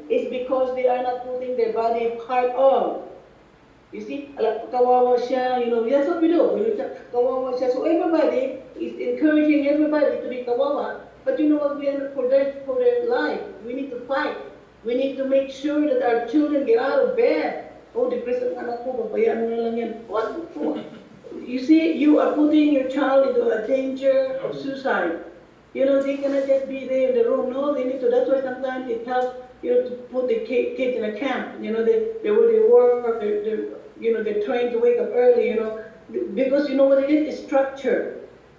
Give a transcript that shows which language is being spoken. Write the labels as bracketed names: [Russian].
[English] It's because they are not putting their body part on. You see, [Filipino] kawawa siya, [English] that's what we do. [Filipino] Kawawa siya. [English] So everybody is encouraging everybody to be kawawa, but you know what, we are for their life. We need to fight. We need to make sure that our children get out of bed. [Filipino] Oh, depressed ang anak ko, babayaan mo na lang yan. [English] What? You see, you are putting your child into a danger of suicide. They cannot just be there in the room. No, they need to. That's why sometimes it helps, to put the kids in a camp. They work, they're trained to wake up early, because you know what it is? It's structure.